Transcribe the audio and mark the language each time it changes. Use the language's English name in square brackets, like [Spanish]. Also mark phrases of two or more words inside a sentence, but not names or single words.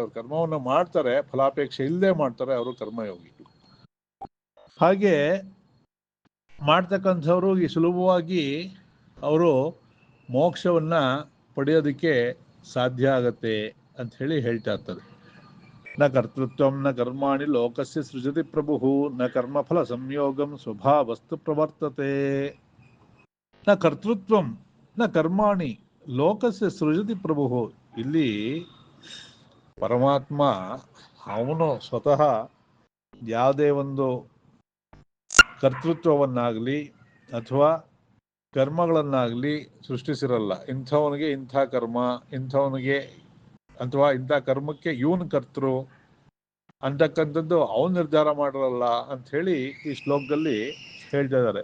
[Kannada] ಅವ್ರು ಕರ್ಮವನ್ನ ಮಾಡ್ತಾರೆ, ಫಲಾಪೇಕ್ಷೆ ಇಲ್ಲದೆ ಮಾಡ್ತಾರೆ, ಅವರು ಕರ್ಮಯೋಗಿಗಳು. ಹಾಗೆ ಮಾಡ್ತಕ್ಕಂಥವ್ರು ಈ ಸುಲಭವಾಗಿ ಅವರು ಮೋಕ್ಷವನ್ನ ಪಡೆಯೋದಕ್ಕೆ ಸಾಧ್ಯ ಆಗತ್ತೆ ಅಂತ ಹೇಳ್ತಾ ಇರ್ತಾರೆ. [Sanskrit] ನ ಕರ್ತೃತ್ವಂ ನ ಕರ್ಮಾಣಿ ಲೋಕಸ್ಯ ಸೃಜತಿ ಪ್ರಭು ನ ಕರ್ಮಫಲ ಸಂಯೋಗಂ ಸ್ವಭಾವಸ್ತು ಪ್ರವರ್ತತೆ. ನ ಕರ್ತೃತ್ವಂ ನ ಕರ್ಮಾಣಿ ಲೋಕಸ್ಯ ಸೃಜತಿ ಪ್ರಭು. [Kannada] ಇಲ್ಲಿ ಪರಮಾತ್ಮ ಅವನು ಸ್ವತಃ ಯಾವುದೇ ಒಂದು ಕರ್ತೃತ್ವವನ್ನಾಗಲಿ ಅಥವಾ ಕರ್ಮಗಳನ್ನಾಗಲಿ ಸೃಷ್ಟಿಸಿರಲ್ಲ. ಇಂಥವನಿಗೆ ಇಂಥ ಕರ್ಮ, ಇಂಥವನಿಗೆ ಅಥವಾ ಇಂಥ ಕರ್ಮಕ್ಕೆ ಇವನು ಕರ್ತೃ ಅಂತಕ್ಕಂಥದ್ದು ಅವನು ನಿರ್ಧಾರ ಮಾಡಿರಲ್ಲ ಅಂತ ಹೇಳಿ ಈ ಶ್ಲೋಕದಲ್ಲಿ ಹೇಳ್ತಾ ಇದ್ದಾರೆ.